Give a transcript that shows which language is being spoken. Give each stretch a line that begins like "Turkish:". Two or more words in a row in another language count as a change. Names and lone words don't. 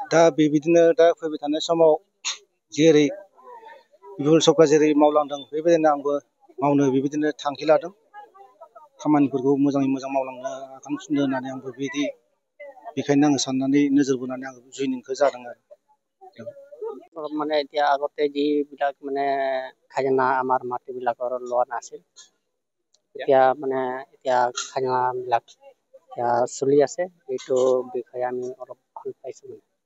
Bodo: दा बेबायदिनो दा फैबाय थानाय समाव जेरै इउपिपिएल सरकार जेरै मावलांदों बेबायदिनो आंबो मावनो बेबायदिनो थांखि लादों खामानिफोरखौ मोजाङै मोजां मावलांनो आगान सुरनो होननानै आंबो बेखायनो आङो साननानै नोजोर बोनानै आङो जइनिंखौ जादों आरो
Assamese: মানে এতিয়া আগতে যিবিলাক মানে খাজানা আমাৰ মাটিবিলাকৰ লোৱা নাছিল এতিয়া মানে এতিয়া খাজানাবিলাক এতিয়া চলি আছে এইটো বিষয়ে আমি অলপ ভাল পাইছোঁ